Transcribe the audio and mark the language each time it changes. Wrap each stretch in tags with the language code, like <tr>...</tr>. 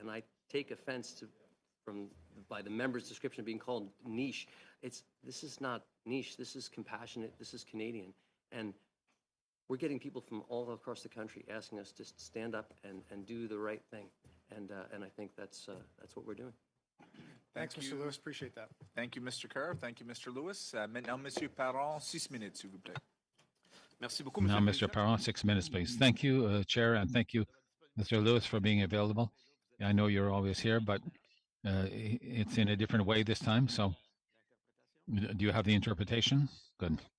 <en>And I take offense by the member's description of being called niche. This is not niche. This is compassionate. This is Canadian. And we're getting people from all across the country asking us to stand up and do the right thing. And I think that's what we're doing. Thanks, Mr. Lewis. Appreciate that. Thank you, Mr. Kerr. Thank you, Mr. Lewis.</en> <fr>Maintenant, Monsieur Parent, 6 minutes, s'il vous plaît. Merci beaucoup,</fr> <en>now, Mr. Parent, 6 minutes, please. Thank you, Chair, and thank you, Mr. Lewis, for being available. I know you're always here, but it's in a different way this time. So, do you have the interpretation? Good.</en>